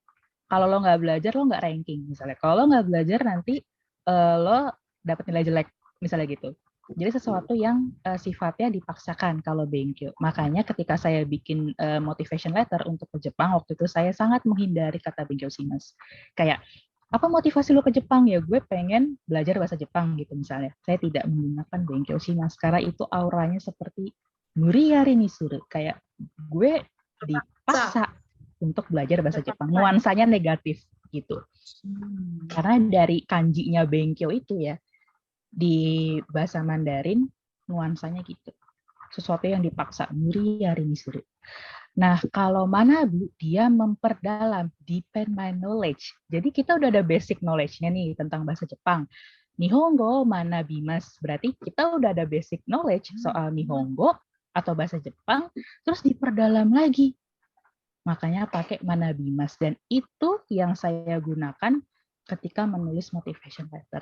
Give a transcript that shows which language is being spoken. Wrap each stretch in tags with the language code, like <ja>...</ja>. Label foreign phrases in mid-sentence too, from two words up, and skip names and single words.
<id>Kalau lo nggak belajar, lo nggak ranking misalnya. Kalau lo nggak belajar nanti lo dapat nilai jelek misalnya gitu. Jadi sesuatu yang sifatnya dipaksakan kalau benkyo. Makanya ketika saya bikin</id> <en>motivation letter</en> <id>untuk ke Jepang waktu itu saya sangat menghindari kata</id> <ja>勉強 します.</ja> <id>Kayak apa motivasi lo ke Jepang? Ya gue pengen belajar bahasa Jepang gitu misalnya. Saya tidak menggunakan</id> <ja>勉強 します</ja> <id>karena itu auranya seperti</id> <ja>無理やり に する.</ja> <id>Kayak gue dipaksa untuk belajar bahasa Jepang. Nuansanya negatif gitu. Karena dari kanjinya benkyo itu ya, di bahasa Mandarin nuansanya gitu. sesuatu yang dipaksa,</id> <ja>むり はり みすり.</ja> <id>Nah, kalau manabu, dia memperdalam,</id> <en>deepen my knowledge.</en> <id>Jadi kita udah ada</id> <en>basic knowledge-nya</en> <id>nih tentang bahasa Jepang.</id> <ja>日本語 学びます,</ja> <id>berarti kita udah ada</id> <en>basic knowledge</en> <id>soal Nihongo atau bahasa Jepang, terus diperdalam lagi. Makanya pakai manabimasu, dan itu yang saya gunakan ketika menulis</id> <en>motivation letter.</en>